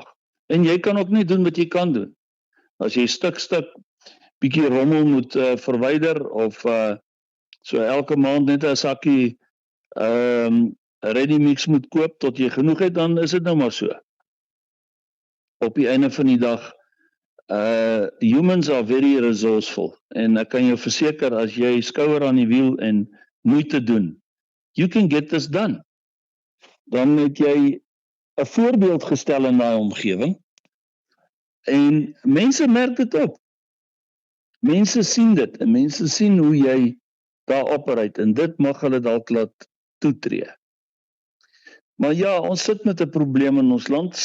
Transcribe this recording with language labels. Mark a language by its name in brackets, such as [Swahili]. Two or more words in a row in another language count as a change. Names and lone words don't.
[Afrikaans] En jy kan ook net doen wat jy kan doen. As jy stuk bietjie rommel moet verwyder of so elke maand net 'n sakkie [English] ready mix [Afrikaans] moet koop tot jy genoeg het, dan is dit nou maar so. Op die einde van die dag, [English] humans are very resourceful [Afrikaans] en ek kan jou verseker as jy skouer aan die wiel en moeite doen, [English] you can get this done. [Afrikaans] Dan het jy 'n voorbeeld gestel in daai omgewing en mense merk dit op. Mense sien dit en mense sien hoe jy daar operate en dit mag hulle dalk laat toetree. Maar ja, ons sit met 'n probleem in ons land.